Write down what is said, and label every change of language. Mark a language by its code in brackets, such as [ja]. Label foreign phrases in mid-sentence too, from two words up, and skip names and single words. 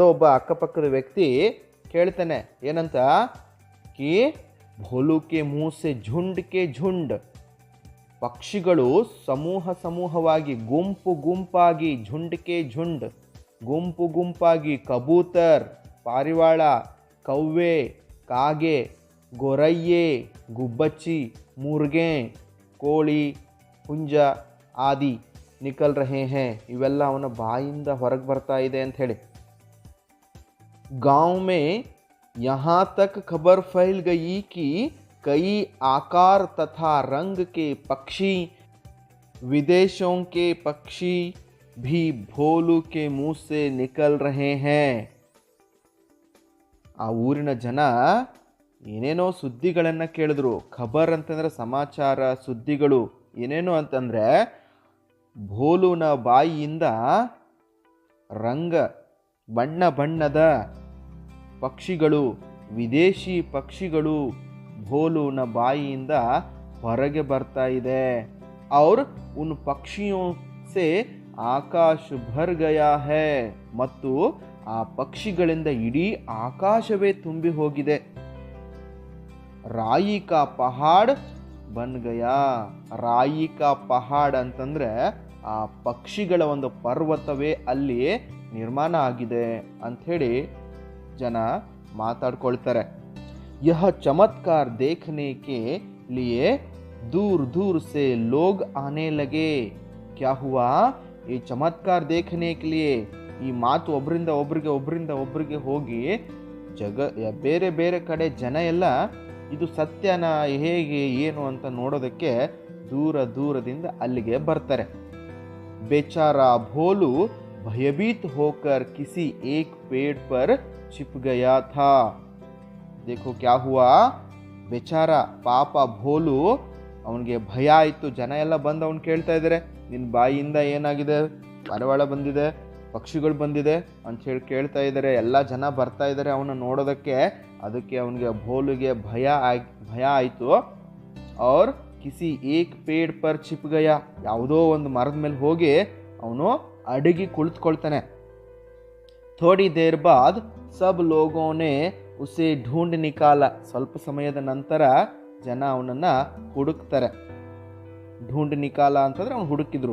[kn] ಒಬ್ಬ ಅಕ್ಕಪಕ್ಕದ ವ್ಯಕ್ತಿ ಕೇಳ್ತಾನೆ ಏನಂತ, [hi] कि भोलू के मुँह से झुंड के झुंड, [kn] ಪಕ್ಷಿಗಳು ಸಮೂಹವಾಗಿ ಗುಂಪಾಗಿ, [hi] झुंड के झुंड [kn] ಗುಂಪಾಗಿ, ಕಬೂತರ್ ಪಾರಿವಾಳ, ಕವ್ವೆ ಕಾಗೆ, ಗೊರಯ್ಯೆ ಗುಬ್ಬಚ್ಚಿ, ಮುರ್ಗೆ ಕೋಳಿ, ಹುಂಜ [hi] आदि निकल रहे हैं, [kn] ಇವೆಲ್ಲ ಅವನ ಬಾಯಿಂದ ಹೊರಗೆ ಬರ್ತಾ ಇದೆ ಅಂತ ಹೇಳಿ. [hi] गांव में यहाँ तक खबर फैल गई कि कई आकार तथा रंग के पक्षी, विदेशों के पक्षी भी भोलू के मुंह से निकल रहे हैं. [kn] ಆ ಊರಿನ ಜನ ಏನೇನೋ ಸುದ್ದಿಗಳನ್ನು ಕೇಳಿದ್ರು. ಖಬರ್ ಅಂತಂದರೆ ಸಮಾಚಾರ, ಸುದ್ದಿಗಳು. ಏನೇನು ಅಂತಂದರೆ ಭೋಲುನ ಬಾಯಿಯಿಂದ ಬಣ್ಣದ ಪಕ್ಷಿಗಳು, ವಿದೇಶಿ ಪಕ್ಷಿಗಳು ಭೋಲುನ ಬಾಯಿಯಿಂದ ಹೊರಗೆ ಬರ್ತಾ ಇದೆ. [hi] और उन पक्षियों से आकाश भर गया है, [kn] ಮತ್ತು ಆ ಪಕ್ಷಿಗಳಿಂದ ಇಡೀ ಆಕಾಶವೇ ತುಂಬಿ ಹೋಗಿದೆ. [hi] राई का पहाड़ बन गया. राई का पहाड़ [kn] ಅಂತಂದ್ರೆ ಆ ಪಕ್ಷಿಗಳ ಒಂದು ಪರ್ವತವೇ ಅಲ್ಲಿ ನಿರ್ಮಾಣ ಆಗಿದೆ ಅಂಥೇಳಿ ಜನ ಮಾತಾಡ್ಕೊಳ್ತಾರೆ. [hi] यह चमत्कार देखने के लिए दूर से लोग आने लगे. क्या हुआ? [kn] ಈ ಚಮತ್ಕಾರ [hi] देखने के लिए, [kn] ಈ ಮಾತು ಒಬ್ಬರಿಂದ ಒಬ್ಬರಿಗೆ ಹೋಗಿ ಬೇರೆ ಬೇರೆ ಕಡೆ ಜನ ಎಲ್ಲ ಇದು ಸತ್ಯನ ಹೇಗೆ ಏನು ಅಂತ ನೋಡೋದಕ್ಕೆ ದೂರದಿಂದ ಅಲ್ಲಿಗೆ ಬರ್ತಾರೆ. [hi] बेचारा भोलू भयभीत होकर किसी एक पेड़ पर छिप गया था. देखो क्या हुआ, बेचारा [kn] ಪಾಪ ಭೋಲು, ಅವನಿಗೆ ಭಯ ಆಯಿತು. ಜನ ಎಲ್ಲ ಬಂದು ಅವ್ನು ಕೇಳ್ತಾ ಇದ್ದಾರೆ, ನಿನ್ನ ಬಾಯಿಯಿಂದ ಏನಾಗಿದೆ, ಪಾರಿವಾಳ ಬಂದಿದೆ, ಪಕ್ಷಿಗಳು ಬಂದಿದೆ ಅಂಥೇಳಿ ಕೇಳ್ತಾ ಇದ್ದಾರೆ. ಎಲ್ಲ ಜನ ಬರ್ತಾ ಇದ್ದಾರೆ ಅವನ್ನ ನೋಡೋದಕ್ಕೆ. ಅದಕ್ಕೆ ಅವನಿಗೆ ಭೋಲುಗೆ ಭಯ ಆಯಿತು. [hi] और किसी एक पेड़ पर छिप गया, [kn] ಯಾವುದೋ ಒಂದು ಮರದ ಮೇಲೆ ಹೋಗಿ ಅವನು ಅಡಗಿ ಕುಳಿತುಕೊಳ್ತಾನೆ. [hi] थोड़ी देर बाद सब लोगों ने उसे ढूँढ निकाला. [kn] ಸ್ವಲ್ಪ ಸಮಯದ ನಂತರ ಜನ ಅವನನ್ನು ಹುಡುಕ್ತಾರೆ. [hi] ढूँढ निकाला [kn] ಅಂತಂದ್ರೆ ಅವನು ಹುಡುಕಿದ್ರು.